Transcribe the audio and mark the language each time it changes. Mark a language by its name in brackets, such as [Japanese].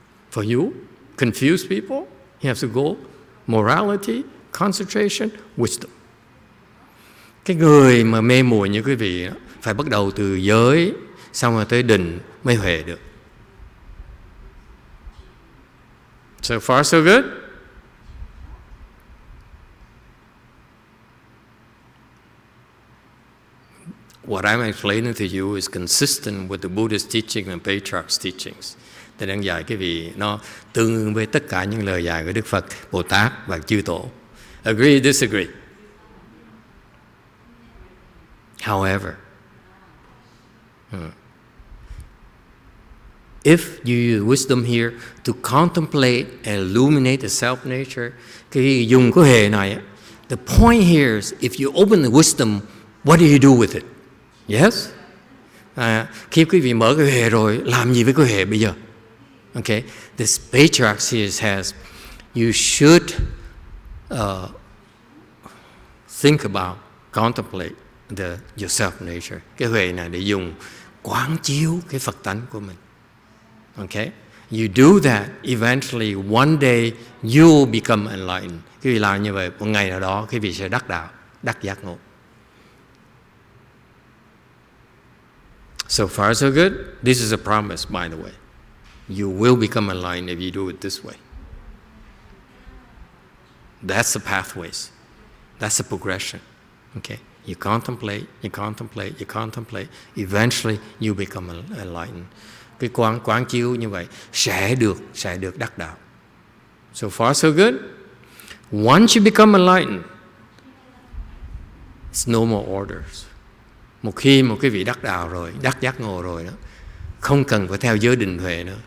[English] For you, confused people, you have to go morality, concentration, wisdom. [Vietnamese] Cái người mà mê muội như quý vị phải bắt đầu từ giới, xong rồi tới định mới huệ được. [English] So far so good? What I'm explaining to you is consistent with the Buddhist teaching and Patriarch's teachings. [Vietnamese] Tôi đang dạy cái vị nó tương ứng với tất cả những lời dạy của Đức Phật, Bồ Tát và chư Tổ. [English] Agree, disagree? However, if you use wisdom here to contemplate and illuminate the self-nature, [Vietnamese] cái dùng cái hệ này, [English] the point here is if you open the wisdom, what do you do with it? Yes? [Vietnamese] Khi quý vị mở cái hệ rồi, làm gì với cái hệ bây giờ? [English] Okay, this Patriarch here says you should think about, contemplate your self-nature. [Vietnamese] Cái huệ này để dùng quán chiếu cái Phật tánh của mình. [English] Okay, you do that, eventually one day you will become enlightened. [Vietnamese] Cái vị làm như vậy, một ngày nào đó cái vị sẽ đắc đạo, đắc giác ngộ. [English] So far so good. This is a promise, by the way. You will become enlightened if you do it this way. That's the pathways. That's the progression. Okay? You contemplate, you contemplate, you contemplate. Eventually, you become enlightened. [Vietnamese] Cái quán chiếu như vậy sẽ được đắc đạo. [English] So far, so good. Once you become enlightened, it's no more orders. [Vietnamese] Một khi một cái vị đắc đạo rồi, đắc giác ngộ rồi đó, không cần phải theo giới định huệ nữa.